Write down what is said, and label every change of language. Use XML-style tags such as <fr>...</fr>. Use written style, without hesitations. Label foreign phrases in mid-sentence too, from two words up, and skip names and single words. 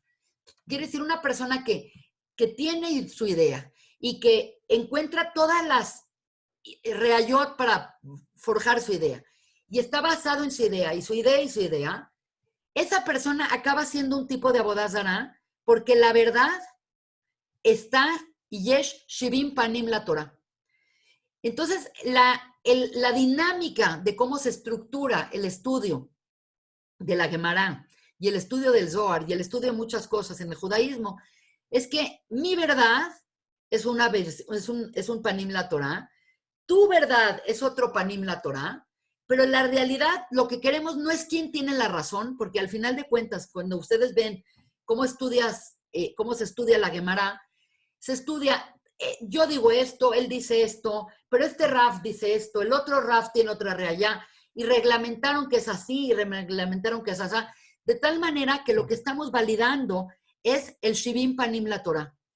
<es>Quiere decir una persona que tiene su idea y que encuentra todas las reayot para forjar su idea y está basado en su idea y su idea y su idea, esa persona acaba siendo un tipo de</es> <he>עבודה זרה</he> <es>porque la verdad está</es> <he>יש שבעים פנים לתורה.</he> <es>Entonces, la dinámica de cómo se estructura el estudio de la Gemara y el estudio del Zohar y el estudio de muchas cosas en el judaísmo es que mi verdad es un</es> <he>פנים לתורה,</he> <es>tu verdad es otro</es> <he>פנים לתורה,</he> <es>pero en la realidad lo que queremos no es quién tiene la razón, porque al final de cuentas, cuando ustedes ven cómo cómo se estudia la Gemara, se estudia, yo digo esto, él dice esto, pero este Raf dice esto, el otro Raf tiene otra reallá, y reglamentaron que es así, y reglamentaron que es así, de tal manera que lo que estamos validando es el</es> <he>שבעים פנים לתורה.</he>